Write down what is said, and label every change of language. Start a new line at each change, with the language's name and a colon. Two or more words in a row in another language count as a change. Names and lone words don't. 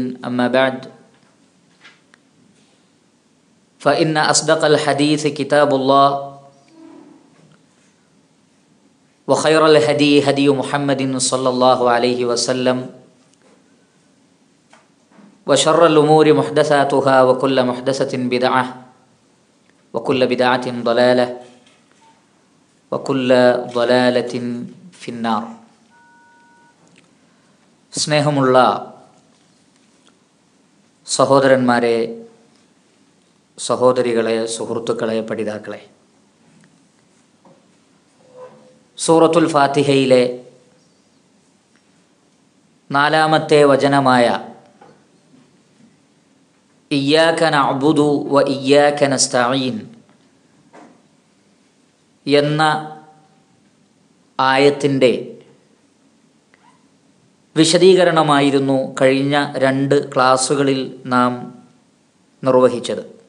Arabic: أما بعد، فإن أصدق الحديث كتاب الله، وخير الهدي هدي محمد صلى الله عليه وسلم، وشر الأمور محدثاتها وكل محدثة بدعة وكل بدعة ضلالة وكل ضلالة في النار.
Malayalam: സ്നേഹമുള്ള സഹോദരന്മാരെ, സഹോദരികളെ, സുഹൃത്തുക്കളെ, പഠിതാക്കളെ, സൂറത്തുൽ ഫാത്തിഹയിലെ 4-ാമത്തെ വചനമായ
Arabic: إياك نعبد وإياك نستعين
Malayalam: എന്ന ആയത്തിൻ്റെ വിശദീകരണമായിരുന്നു കഴിഞ്ഞ 2 ക്ലാസ്സുകളിൽ നാം നിർവഹിച്ചത്.